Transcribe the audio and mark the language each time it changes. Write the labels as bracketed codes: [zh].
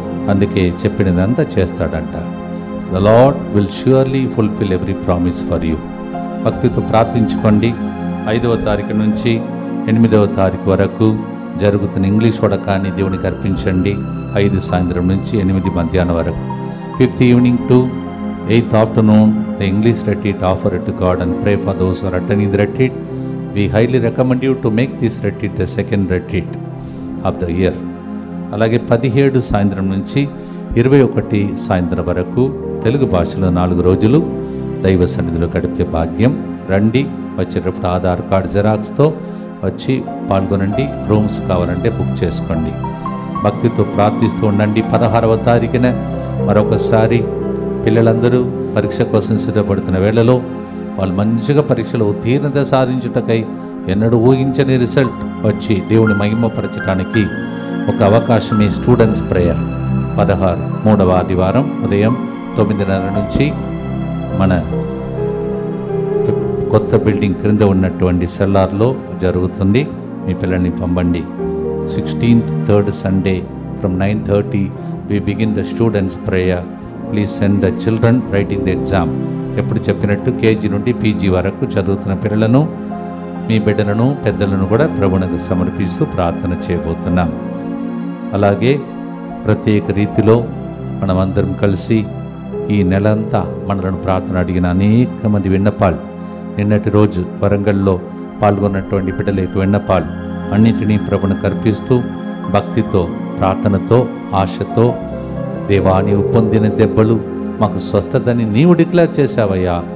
[te] అందుకే చెప్పినదంతా చేస్తాడంట. [en] The lord will surely fulfil every promise for you. [te] భక్తితో ప్రార్థించుకోండి. 5వ తారీఖు నుంచి 8వ తారీఖు వరకు జరుగుతున్న ఇంగ్లీష్ వడకాన్ని దేవునికి అర్పించండి. 5 సాయంత్రం నుంచి 8 మధ్యాహ్నం వరకు. [en] 5th evening to 8th afternoon the English retreat offered to God, and pray for those who are attending the retreat. We highly recommend you to make this retreat the second retreat of the year. [te] అలాగే 17 సాయంత్రం నుంచి 21 సాయంత్రం వరకు తెలుగు భాషలో 4 రోజులు దైవ సన్నిధిలో గడిపే భాగ్యం. రండి. వచ్చేటప్పుడు ఆధార్ కార్డు జెరాక్స్తో వచ్చి పాల్గొనండి. రూమ్స్ కావాలంటే బుక్ చేసుకోండి. భక్తితో ప్రార్థిస్తూ ఉండండి. 16వ తారీఖున మరొకసారి పిల్లలందరూ పరీక్ష కోసం సిద్ధపడుతున్న వేళలో వాళ్ళు మంచిగా పరీక్షలో ఉత్తీర్ణత సాధించుటకై ఎన్నడూ ఊహించని రిజల్ట్ వచ్చి దేవుని మహిమపరచడానికి ఒక అవకాశమే స్టూడెంట్స్ ప్రేయర్. 16 3వ ఆదివారం ఉదయం 9:30 నుంచి మన కొత్త బిల్డింగ్ క్రింద ఉన్నటువంటి సెల్లార్లో జరుగుతుంది. మీ పిల్లల్ని పంపండి. [en] 16th third Sunday from 9:30 we begin the students prayer. Please send the children writing the exam. [te] ఎప్పుడు చెప్పినట్టు కేజీ నుండి పీజీ వరకు చదువుతున్న పిల్లలను, మీ బిడ్డలను, పెద్దలను కూడా ప్రభువునకు సమర్పిస్తూ ప్రార్థన చేయబోతున్నాం. అలాగే ప్రత్యేక రీతిలో మనమందరం కలిసి ఈ నెలంతా మనలను ప్రార్థన అడిగిన అనేక మంది విన్నపాలు, నిన్నటి రోజు వరంగల్లో పాల్గొన్నటువంటి బిడ్డల యొక్క విన్నపాలు అన్నింటినీ ప్రభువునకు అర్పిస్తూ భక్తితో, ప్రార్థనతో, ఆశతో, దేవా నీవు పొందిన దెబ్బలు మాకు స్వస్థతని నీవు డిక్లేర్ చేశావయ్యా.